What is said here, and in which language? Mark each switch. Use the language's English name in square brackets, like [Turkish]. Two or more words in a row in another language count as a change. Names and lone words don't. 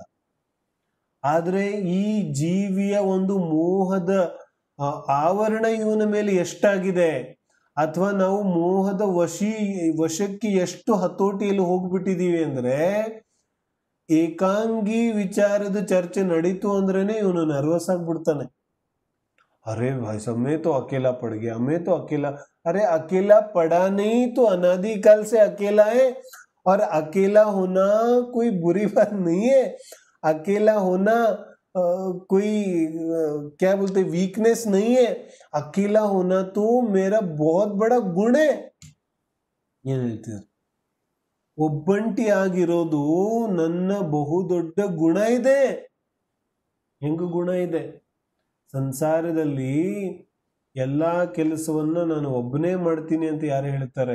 [Kannada] ಆದ್ರೆ ಈ ಜೀವಿಯ ಒಂದು ಮೋಹದ ಆವರಣ ಇವನ ಮೇಲೆ ಎಷ್ಟಾಗಿದೆ, ಅಥವಾ ನಾವು ಮೋಹದ ವಶಕ್ಕೆ ಎಷ್ಟು ಹತೋಟಿಯಲ್ಲಿ ಹೋಗ್ಬಿಟ್ಟಿದೀವಿ ಅಂದ್ರೆ, ಏಕಾಂಗಿ ವಿಚಾರದ ಚರ್ಚೆ ನಡೀತು ಅಂದ್ರೇನೆ ಇವನು ನರ್ವಸ್ ಆಗ್ಬಿಡ್ತಾನೆ. [Hindi] अरे भाई साहब मैं तो अकेला पड़ गया, मैं तो अकेला। अरे अकेला पड़ा नहीं तो अनादिकाल से अकेला है, और अकेला होना कोई बुरी बात नहीं है। अकेला होना कोई क्या बोलते वीकनेस नहीं है। अकेला होना तो मेरा बहुत बड़ा गुण है। [Kannada] ಏನ್ ಹೇಳ್ತಿದ್ರು? ಒಬ್ಬಂಟಿಯಾಗಿರೋದು ನನ್ನ ಬಹುದೊಡ್ಡ ಗುಣ ಇದೆ. ಹೆಂಗ ಗುಣ ಇದೆ? ಸಂಸಾರದಲ್ಲಿ ಎಲ್ಲಾ ಕೆಲಸವನ್ನ ನಾನು ಒಬ್ಬನೇ ಮಾಡ್ತೀನಿ ಅಂತ ಯಾರು ಹೇಳ್ತಾರೆ?